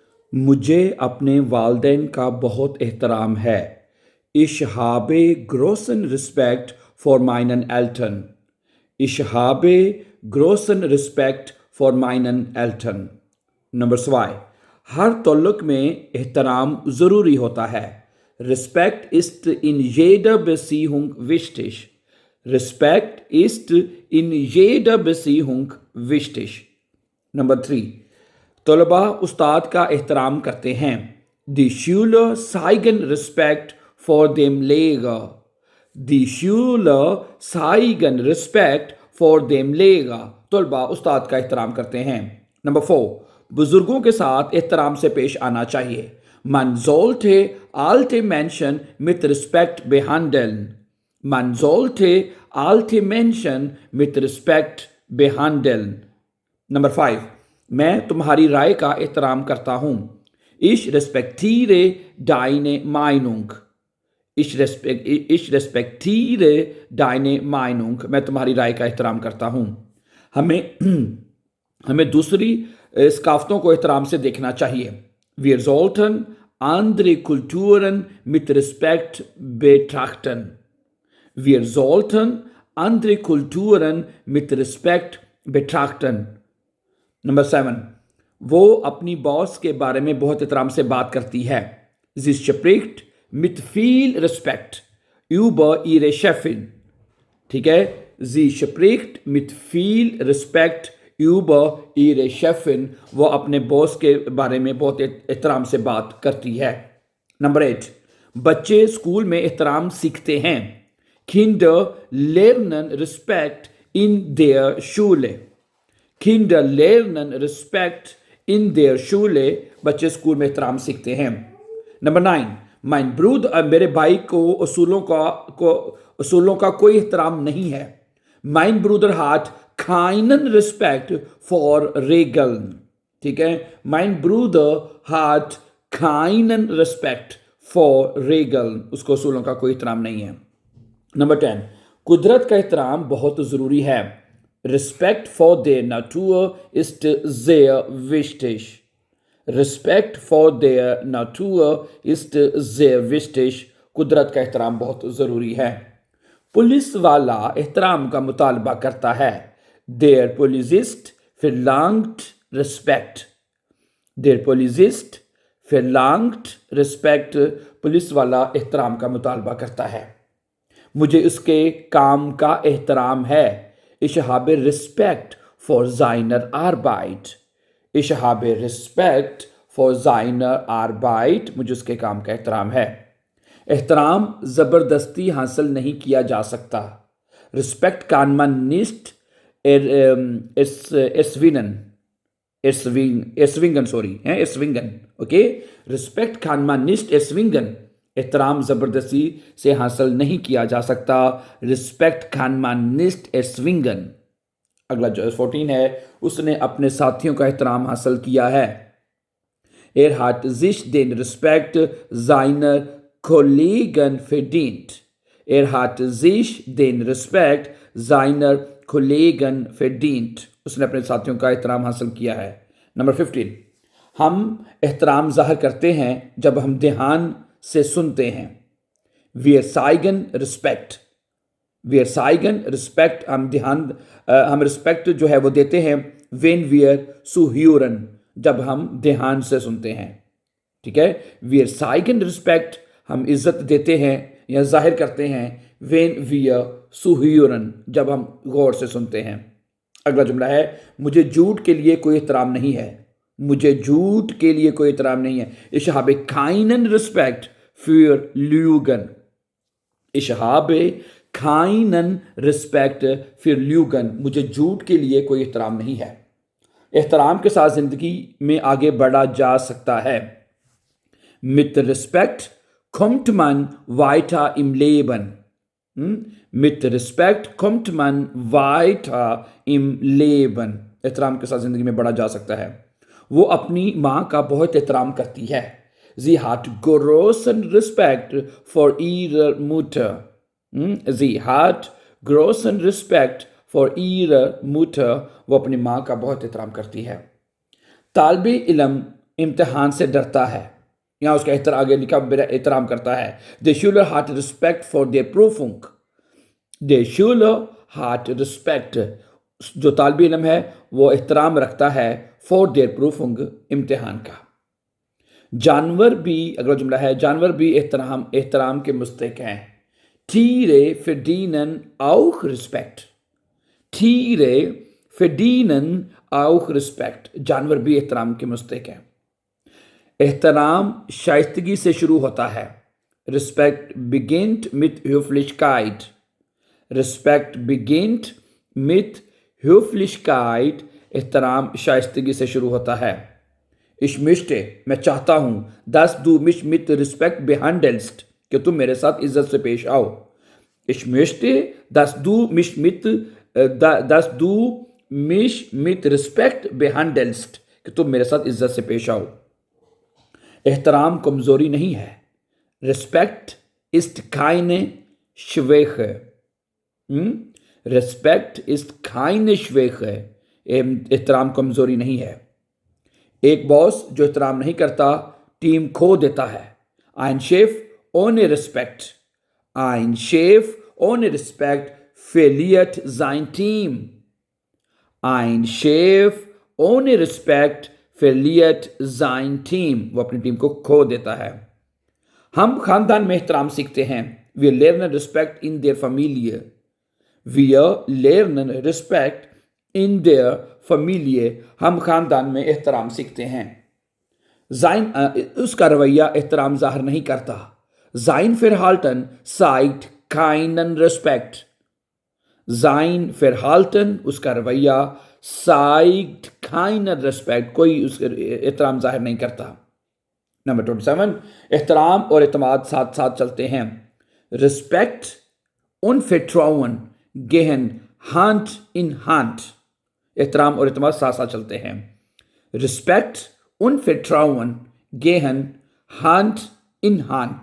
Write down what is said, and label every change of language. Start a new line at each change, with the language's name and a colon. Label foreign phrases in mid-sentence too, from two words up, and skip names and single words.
Urdu: مجھے اپنے والدین کا بہت احترام ہے.
German: Ich habe großen Respekt vor meinen Eltern. Ich habe großen Respekt vor meinen Eltern.
Urdu: نمبر 2، ہر تعلق میں احترام ضروری ہوتا ہے.
German: Respekt ist in jeder Beziehung wichtig. Respekt ist in jeder Beziehung wichtig.
Urdu: نمبر 3، طلبہ استاد کا احترام کرتے ہیں.
German: Die Schüler zeigen Respekt vor dem Lehrer. Die Schüler zeigen Respekt vor dem Lehrer.
Urdu: طلبہ استاد کا احترام کرتے ہیں۔ نمبر 4، بزرگوں کے ساتھ احترام سے پیش آنا چاہیے.
German: Man sollte alte Menschen mit Respekt behandeln. Man sollte alte Menschen mit Respekt behandeln.
Urdu: نمبر 5، میں تمہاری رائے کا احترام کرتا ہوں.
German: Ich respektiere deine Meinung. Ich respektiere deine Meinung.
Urdu: میں تمہاری رائے کا احترام کرتا ہوں۔ ہمیں دوسری ثقافتوں کو احترام سے دیکھنا چاہیے.
German: Wir sollten andere Kulturen mit Respekt betrachten. Wir sollten andere Kulturen mit Respekt betrachten.
Urdu: نمبر 7، وہ اپنی باس کے بارے میں بہت احترام سے بات کرتی ہے.
German: Sie spricht mit viel Respekt über ihre Chefin.
Urdu: ٹھیک ہے,
German: Sie spricht mit viel Respekt über ihre Chefin.
Urdu: وہ اپنے باس کے بارے میں بہت احترام سے بات کرتی ہے. نمبر 8، بچے اسکول میں احترام سیکھتے ہیں.
German: Kinder lernen Respekt in der Schule. Kinder lernen Respekt in der Schule.
Urdu: بچے اسکول میں احترام سیکھتے ہیں. نمبر 9,
German: mein Bruder,
Urdu: میرے بھائی کو اصولوں کا کوئی احترام نہیں ہے.
German: Mein Bruder hat keinen Respekt vor Regeln.
Urdu: ٹھیک ہے,
German: mein Bruder hat keinen Respekt for Regeln.
Urdu: اس کو اصولوں کا کوئی احترام نہیں ہے۔ نمبر 10، قدرت کا احترام بہت ضروری ہے.
German: Respekt vor der Natur ist sehr wichtig. Respekt vor der Natur ist sehr wichtig.
Urdu: قدرت کا احترام بہت ضروری ہے۔ پولیس والا احترام کا مطالبہ کرتا ہے.
German: Der Polizist verlangt Respekt. Der Polizist verlangt Respekt.
Urdu: پولیس والا احترام کا مطالبہ کرتا ہے۔ مجھے اس کے کام کا احترام ہے.
German: Ich habe Respekt vor seiner Arbeit. Ich habe Respekt vor seiner Arbeit.
Urdu: مجھے اس کے کام کا احترام ہے۔ احترام زبردستی حاصل نہیں کیا جا سکتا.
German: Respekt kann man nicht erzwingen. Okay? Respekt kann man nicht erzwingen.
Urdu: احترام زبردستی سے حاصل نہیں کیا جا سکتا.
German: रिस्पेक्ट kann man nicht erzwingen.
Urdu: اگلا جو 14 ہے، اس نے اپنے ساتھیوں کا احترام حاصل کیا ہے.
German: Er hat sich den Respekt seiner Kollegen verdient. Er hat sich den Respekt seiner Kollegen verdient.
Urdu: اس نے اپنے ساتھیوں کا احترام حاصل کیا ہے۔ نمبر 15، ہم احترام ظاہر کرتے ہیں جب ہم دھیان سے سنتے ہیں.
German: Wir zeigen Respekt. Wir zeigen Respekt.
Urdu: ہم ریسپیکٹ جو ہے وہ دیتے ہیں when
German: wir zuhören,
Urdu: جب ہم دھیان سے سنتے ہیں. ٹھیک ہے,
German: Wir zeigen Respekt.
Urdu: ہم عزت دیتے ہیں یا ظاہر کرتے ہیں when
German: wir zuhören,
Urdu: جب ہم غور سے سنتے ہیں. اگلا جملہ ہے، مجھے جھوٹ کے لیے کوئی احترام نہیں ہے. مجھے جھوٹ کے لیے کوئی احترام نہیں ہے.
German: Ich habe keinen Respekt für Lügen. Ich habe keinen Respekt für Lügen.
Urdu: مجھے جھوٹ کے لیے کوئی احترام نہیں ہے۔ احترام کے ساتھ زندگی میں آگے بڑھا جا سکتا ہے.
German: Mit Respekt kommt man weiter im Leben. Mit Respekt kommt man weiter im Leben.
Urdu: احترام کے ساتھ زندگی میں بڑھا جا سکتا ہے۔ وہ اپنی ماں کا بہت احترام کرتی ہے.
German: Sie hat großen Respekt vor ihrer Mutter. Sie hat großen Respekt vor ihrer Mutter.
Urdu: وہ اپنی ماں کا بہت احترام کرتی ہے. طالب علم امتحان سے ڈرتا ہے، یہاں اس کا آگے لکھا میرا احترام کرتا ہے.
German: दे Schüler hat Respekt vor der Prüfung। दे Schüler hat Respekt,
Urdu: جو طالب علم ہے وہ احترام رکھتا ہے
German: for der Prüfung,
Urdu: امتحان کا. جانور بھی، اگلا جملہ ہے، جانور بھی احترام کے مستحق ہیں.
German: Tiere verdienen auch Respekt। Tiere verdienen auch Respekt,
Urdu: جانور بھی احترام کے مستحق ہیں. احترام شائستگی سے شروع ہوتا ہے.
German: Respekt beginnt mit Höflichkeit। Respekt beginnt mit Höflichkeit,
Urdu: احترام شائستگی سے شروع ہوتا ہے.
German: Ich möchte,
Urdu: میں چاہتا ہوں,
German: dass du mich mit Respekt behandelst,
Urdu: کہ تم میرے ساتھ عزت سے پیش آؤ.
German: Ich möchte, dass du mich mit Respekt behandelst,
Urdu: کہ تم میرے ساتھ عزت سے پیش آؤ. احترام کمزوری نہیں ہے.
German: Respekt ist keine Schwäche। Respekt ist keine Schwäche,
Urdu: احترام کمزوری نہیں ہے. ایک باس جو احترام نہیں کرتا ٹیم کھو دیتا ہے.
German: Ein Chef ohne Respekt, ein Chef ohne Respekt verliert sein Team। Ein Chef ohne Respekt verliert sein Team,
Urdu: وہ اپنی ٹیم کو کھو دیتا ہے. ہم خاندان میں احترام سیکھتے ہیں.
German: Wir lernen Respekt in der Familie। Wir lernen Respekt in der Familie,
Urdu: ہم خاندان میں احترام سیکھتے ہیں. اس کا رویہ احترام ظاہر نہیں کرتا.
German: Sein Verhalten zeigt keinen Respekt। Sein Verhalten,
Urdu: اس کا رویہ,
German: zeigt keinen Respekt,
Urdu: کوئی اس کا احترام ظاہر نہیں کرتا. نمبر 27، احترام اور اعتماد ساتھ ساتھ چلتے ہیں.
German: Respekt und Vertrauen gehen Hand in Hand।
Urdu: احترام اور اعتماد ساتھ ساتھ چلتے ہیں.
German: Respekt und Vertrauen gehen Hand in Hand।